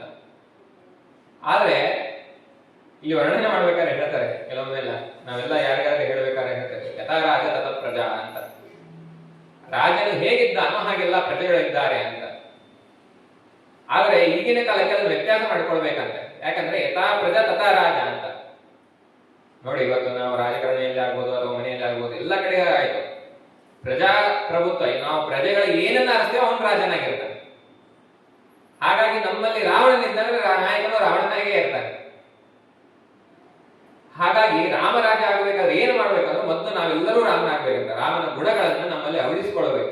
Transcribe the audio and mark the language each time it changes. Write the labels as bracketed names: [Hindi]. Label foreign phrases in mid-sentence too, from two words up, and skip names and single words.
[Kannada] ಆದ್ರೆ ಇಲ್ಲಿ ವರ್ಣನೆ ಮಾಡ್ಬೇಕಾದ್ರೆ ಹೇಳ್ತಾರೆ, ಕೆಲವೊಮ್ಮೆಲ್ಲ ನಾವೆಲ್ಲ ಯಾರಿಗಾದ್ರೆ ಹೇಳ್ಬೇಕಾದ್ರೆ ಹೇಳ್ತಾರೆ, [Sanskrit] ಯಥಾ ರಾಜ ತಥ ಪ್ರಜಾ [Kannada] ಅಂತ. ರಾಜನು ಹೇಗಿದ್ದಾನೋ ಹಾಗೆಲ್ಲ ಪ್ರಜೆಗಳಿದ್ದಾರೆ ಅಂತ. ಆದ್ರೆ ಈಗಿನ ಕಾಲಕ್ಕೆ ಅದು ವ್ಯತ್ಯಾಸ ಮಾಡ್ಕೊಳ್ಬೇಕಂತೆ. ಯಾಕಂದ್ರೆ [Sanskrit] ಯಥಾ ಪ್ರಜಾ ತಥಾ ರಾಜ [Kannada] ಅಂತ. ನೋಡಿ, ಇವತ್ತು ನಾವು ರಾಜಕಾರಣಿಯಲ್ಲಿ ಆಗ್ಬೋದು ಅಥವಾ ಮನೆಯಲ್ಲಿ ಆಗ್ಬೋದು ಎಲ್ಲ ಕಡೆ ಆಯ್ತು. ಪ್ರಜಾಪ್ರಭುತ್ವ, ನಾವು ಪ್ರಜೆಗಳಿಗೆ ಏನನ್ನ ಆರಿಸ್ತೇವೆ ಅವನು ರಾಜನಾಗಿರ್ತಾನೆ. ಹಾಗಾಗಿ ನಮ್ಮಲ್ಲಿ ರಾವಣನಿದ್ದರೆ ನಾಯಕನು ರಾವಣನಾಗೇ ಇರ್ತಾನೆ. ಹಾಗಾಗಿ ರಾಮರಾಜ ಆಗ್ಬೇಕಾದ್ರೆ ಏನು ಮಾಡ್ಬೇಕಂದ್ರೆ ಮೊದಲು ನಾವೆಲ್ಲರೂ ರಾಮನಾಗ್ಬೇಕಂತ ರಾಮನ ಗುಣಗಳನ್ನ ನಮ್ಮಲ್ಲಿ ಅಳವಡಿಸಿಕೊಳ್ಬೇಕು.